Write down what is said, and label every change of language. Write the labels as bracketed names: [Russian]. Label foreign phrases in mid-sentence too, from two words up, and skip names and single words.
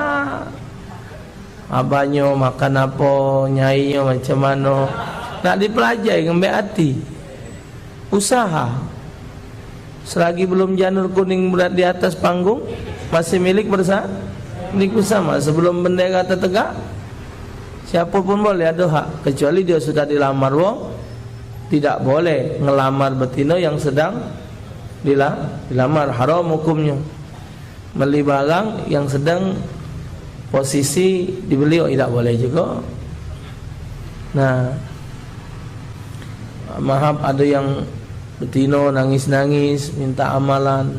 [Malay] Abahnya makan apa, nyainya macam mana, nak dipelajari dengan baik hati. Usaha. Selagi belum janur kuning berat di atas panggung, masih milik bersama. Sebelum bendera tertegak, siapa pun boleh ada hak, kecuali dia sudah dilamar wong. Tidak boleh ngelamar betina yang sedang dilamar, haram hukumnya. Beli barang yang sedang posisi dibeli tidak boleh juga. Nah, maaf ada yang betina nangis-nangis minta amalan.